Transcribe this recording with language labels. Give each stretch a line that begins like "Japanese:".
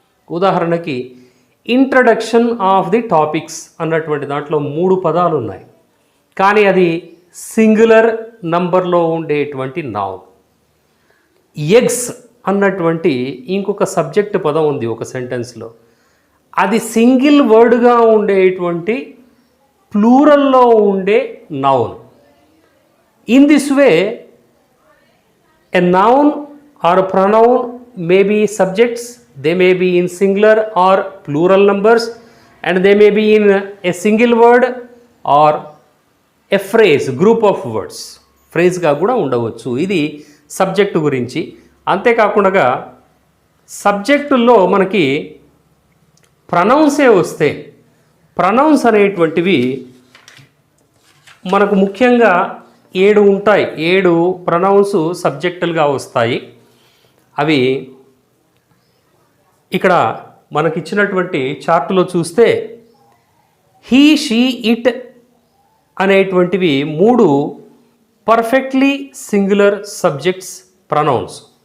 Telugu: ఉదాహరణకి introduction of the topics అన్నటువంటి దాంట్లో 3 పదాలు ఉన్నాయి, కానీ అది సింగులర్ నంబర్లో ఉండేటువంటి నౌన్. ఎగ్స్ అన్నటువంటి ఇంకొక సబ్జెక్ట్ పదం ఉంది ఒక సెంటెన్స్లో, అది సింగిల్ వర్డ్గా ఉండేటువంటి ప్లూరల్లో ఉండే noun.
English: In this way, a noun or a pronoun may be subjects, they may be in singular or plural numbers, and they may be in a single word or a phrase, group of words.
Telugu: ఫ్రేజ్గా కూడా ఉండవచ్చు. ఇది subject గురించి. అంతేకాకుండా సబ్జెక్టుల్లో మనకి ప్రనౌన్సే వస్తే, pronouns అనేటువంటివి మనకు ముఖ్యంగా 7 ఉంటాయి. 7 ప్రనౌన్స్ సబ్జెక్టులుగా వస్తాయి. అవి ఇక్కడ మనకిచ్చినటువంటి చార్టులో చూస్తే హీ, షీ, ఇట్ అనేటువంటివి 3 పర్ఫెక్ట్లీ సింగులర్ సబ్జెక్ట్స్ ప్రనౌన్స్.